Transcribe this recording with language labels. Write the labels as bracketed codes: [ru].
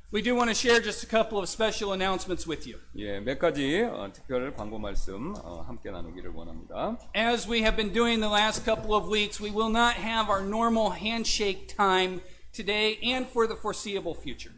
[en] We do want to share just a couple of special announcements with you. [ko] 예, 몇 가지 특별 광고 말씀 함께 나누기를 원합니다. [en] As we have been doing the last couple of weeks, we will not have our normal handshake time today and for the foreseeable future.